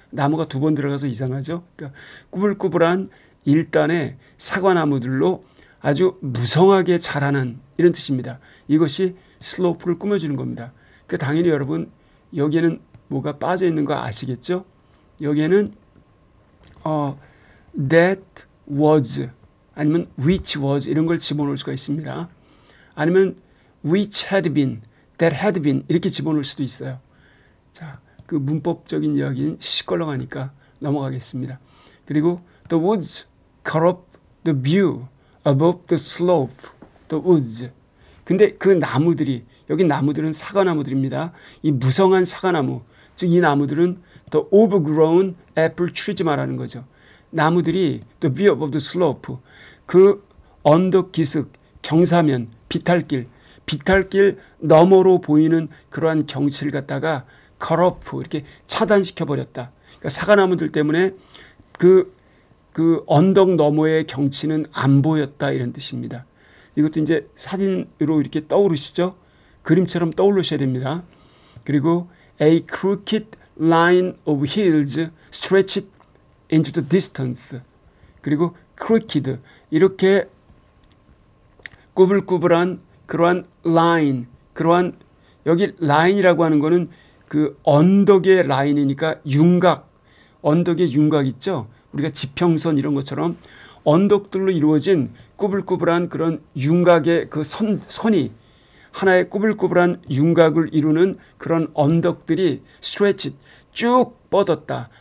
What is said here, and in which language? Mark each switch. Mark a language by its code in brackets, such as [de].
[ko] 나무가 두 번 들어가서 이상하죠. 그러니까 꾸불꾸불한 일단의 사과나무들로 아주 무성하게 자라는 이런 뜻입니다. 이것이 슬로프를 꾸며주는 겁니다. 그 당연히 여러분 여기에는 뭐가 빠져 있는 거 아시겠죠? 여기에는 [en] that was [ko] 아니면 [en] which was [ko] 이런 걸 집어넣을 수가 있습니다. 아니면 [en] which had been, that had been [ko] 이렇게 집어넣을 수도 있어요. 자, 그 문법적인 이야기는 시끌렁하니까 넘어가겠습니다. [en] 그리고 the woods corrupt the view above the slope, the woods. [ko] 근데 그 나무들이, 여기 나무들은 사과나무들입니다. 이 무성한 사과나무, 즉 이 나무들은 [en] the overgrown apple trees [ko] 말하는 거죠. 나무들이 [en] the view above the slope, [ko] 그 언덕 기슭, 경사면, 비탈길 너머로 보이는 그러한 경치를 갖다가 corrupt, 이렇게 차단시켜 버렸다. 그러니까 사과나무들 때문에 그 언덕 너머의 경치는 안 보였다 이런 뜻입니다. 이것도 이제 사진으로 이렇게 떠오르시죠? 그림처럼 떠오르셔야 됩니다. [en] 그리고 a crooked line of hills stretched into the distance. [ko] 그리고 crooked 이렇게 꾸불꾸불한 그러한 라인, 그러한 여기 라인이라고 하는 거는 그 언덕의 라인이니까 윤곽, 언덕의 윤곽 있죠? 우리가 지평선 이런 것처럼 언덕들로 이루어진 꾸불꾸불한 그런 윤곽의 그 선이 하나의 꾸불꾸불한 윤곽을 이루는 그런 언덕들이 stretch 쭉 뻗었다.